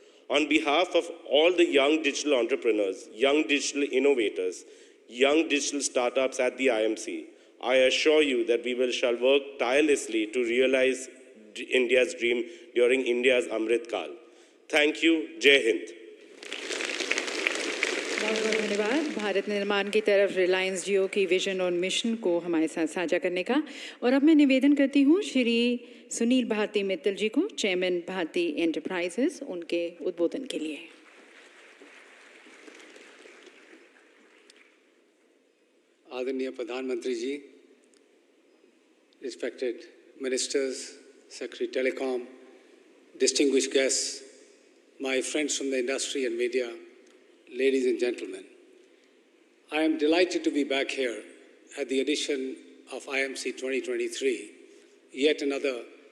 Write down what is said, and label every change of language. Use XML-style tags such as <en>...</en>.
<en>On behalf of all the young digital entrepreneurs, young digital innovators, young digital startups at the IMC, I assure you that we shall work tirelessly to realize India's dream during India's Amrit Kal. Thank you. Jai Hind.</en> <hi>बहुत बहुत धन्यवाद भारत निर्माण की तरफ रिलायंस जियो की vision और mission को हमारे साथ साझा करने का। और अब मैं निवेदन करती हूँ श्री सुनील भारती मित्तल जी को, चेयरमैन भारती एंटरप्राइजेस, उनके उद्बोधन के लिए। आदरणीय प्रधानमंत्री जी,</hi> <en>respected ministers, Secretary Telecom, distinguished guests, my friends from the industry and media, ladies and gentlemen, I am delighted to be back here at the edition of IMC 2023, yet another</en>